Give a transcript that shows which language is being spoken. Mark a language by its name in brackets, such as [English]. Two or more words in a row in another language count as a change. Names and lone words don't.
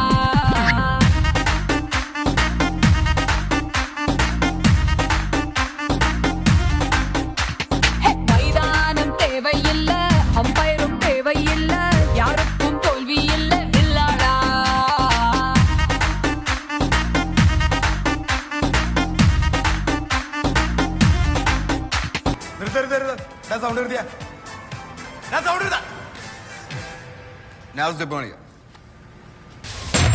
[Tamil] மைதானம் தேவையில்ல, அம்பயரும் தேவையில்ல, யாருக்கும் தோல்வி இல்ல வில்லாடா. [Malayalam] സൗണ്ട് നിർത്തിയാ സൗണ്ട് [English] Now's the point.